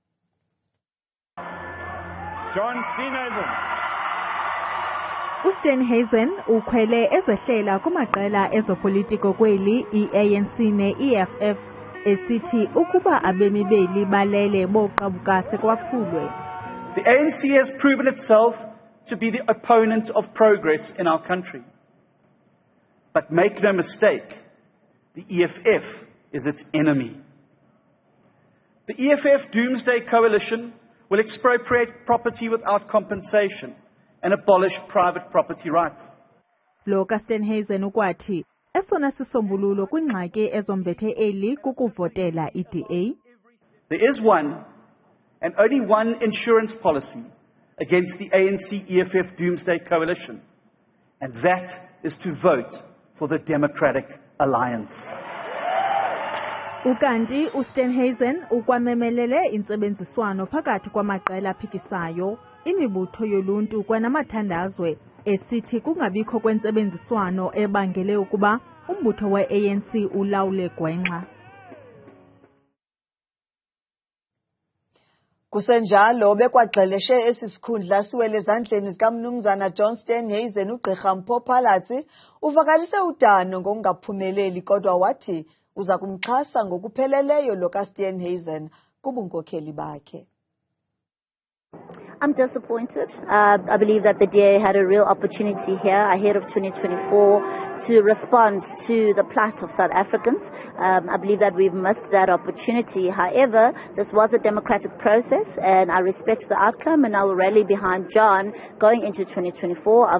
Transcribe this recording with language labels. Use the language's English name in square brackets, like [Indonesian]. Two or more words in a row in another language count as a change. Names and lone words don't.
[Xhosa] uSteenhuisen ukhwele ezehlela kumaqela ezopolitiko kweli i-ANC ne-EFF esithi ukuba abemi beli balele boqabuka sekwaphulwe. [English] The ANC has proven itself to be the opponent of progress in our country. But make no mistake, the EFF is its enemy. The EFF Doomsday Coalition will expropriate property without compensation and abolish private property rights. [Xhosa] Lo kaSteenhuisen ukwathi esona sisombululo kwingxaki ezombethe eli kukuvotela i-DA. [English] There is one and only one insurance policy against the ANC-EFF Doomsday Coalition, and that is to vote for the Democratic Alliance. [Xhosa] Ukanti uSteenhuisen ukwamemelele intsebenziswano phakathi kwamaqela aphikisayo, imibutho yoluntu kwanamathandazwe esithi kungabikho kwentsebenziswano ebangele ukuba umbutho we-ANC ulawule gwenxa. Kusenjalo bekwagxeleshe esi sikhundla siwele ezandleni zikamnumzana USteenhuisen uPhalatse uvakalise udano ngokungaphumeleli kodwa wathi uza kumxhasa ngokupheleleyo lo kaSteenhuisen kubunkokheli bakhe. [English] I'm disappointed. I believe that the DA had a real opportunity here ahead of 2024 to respond to the plight of South Africans. I believe that we've missed that opportunity. However, this was a democratic process and I respect the outcome and I will rally behind John going into 2024.